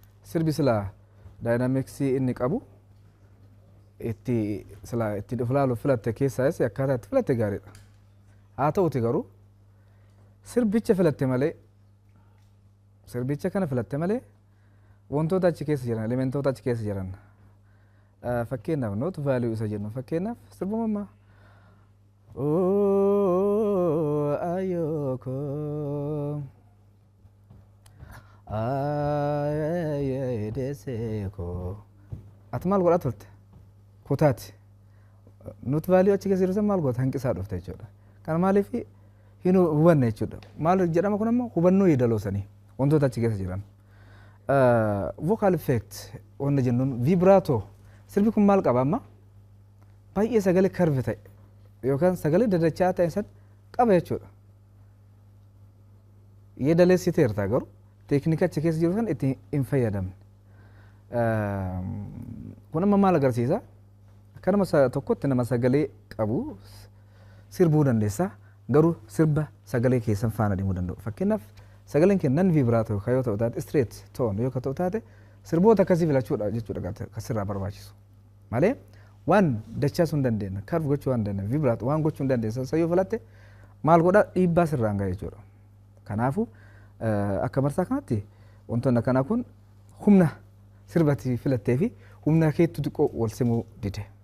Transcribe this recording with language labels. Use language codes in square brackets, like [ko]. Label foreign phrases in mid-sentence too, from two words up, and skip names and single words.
[om] Sirbi silaa daayinaamiksii inni qabu, itti silaa itti dhufu laalu filatte keessaas akkaataa itti filatte gaariidha. Haa ta'uti garuu, sirbicha filatte malee, sirbicha kana filatte malee, wantoota achi keessa jiran, elementoota achi keessa jiran, ah, fakkeenyaaf, [en] not value [om] isa jennu, fakkeenyaaf, sirbuma ammaa. "Oo, ayyoo koo, ayyee, deessee koo." Ati maal godhaa turte? Kutaati. [en] Not value [om] achi keessa jiru san maal goota? Hanqisaa dhufte jechuudha. Kana maaliif hin hu-, hubanne jechuudha. Maal jedhama kun amma? Hubannoo yeedaloo sanii, wantoota achi keessa jiran. Ah, [en] vocal effect, [om] wanna jennuun, vibrato. Sirbi kun maal qaba amma? Baay'ee sagalee curve ta'e, yookaan sagalee dadachaa ta'e san qaba jechuudha. Yeedaleessiteerta garuu, teeknika achi keessa jiru san itti hin fayyadamne. Ah, kun amma maal agarsiisa? Akka nama sa-, tokkotti nama sagalee qabu s-, sirbuu dandeessa. Garuu sirba sagalee keessan faana deemuu danda'u. Fakkeenyaaf, sagaleen kee [en] non vibrato [om] yoo ta'u taate, [en] straight tone [om] yoo ta'u taate, sirboota akkasii filachuudha jechuudha kan ta-, kan sirraa barbaachisu. Malee waan dachaa sun dandeenya, curve gochuu waan dandeenya, vibrato waan gochuu hin dandeenya, san yoo filatte maal godha? Dhiibbaa sirraan gaha jechuudha. Kanaafu, eh, akka marsaa kanatti wantoonni akkanaa kun humna sirbati filattee fi humna keettu xiqqoo wal simuu dide.